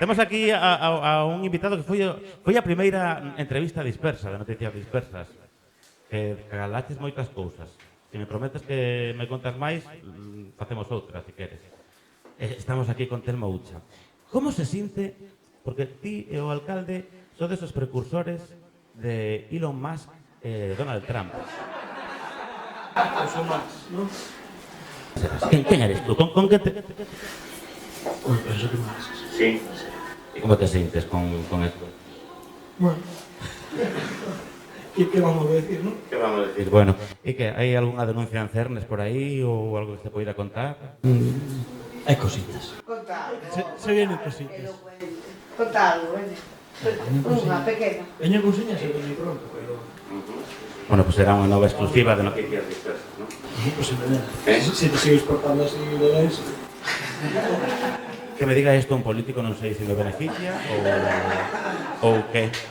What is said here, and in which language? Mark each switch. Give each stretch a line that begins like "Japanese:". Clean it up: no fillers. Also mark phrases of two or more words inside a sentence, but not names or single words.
Galician: Temos aquí a un invitado que foi a primeira entrevista dispersa, de Noticias Dispersas. Que calaches moitas cousas. Se me prometes que me contas máis, facemos outra, se queres. Estamos aquí con Telmo Ucha. Como se sinte? Porque ti e o alcalde sodes os precursores de Elon Musk e Donald Trump.
Spanish: Son más, ¿no? ¿Quién eres tú? ¿Con qué te...?
Galician: Bueno, penso que más.
Spanish: Sí. ¿Y cómo te sientes con esto? Bueno. ¿Qué vamos a decir, no? ¿Qué vamos a decir? Bueno, ¿y qué? ¿Hay alguna denuncia en Cernes por ahí o algo que se pudiera contar? Hay cositas. Se vienen cositas.
Galician: Conta algo, unha pequena. Veña cousiña se vení pronto, pero...
Spanish: Bueno, pues
Galician: será unha nova exclusiva de Noticias Dispersas, ¿no?
Spanish: Pues se me si te sigues portando así de denso. Que me diga esto un político
Galician: non sei se me beneficia ou que...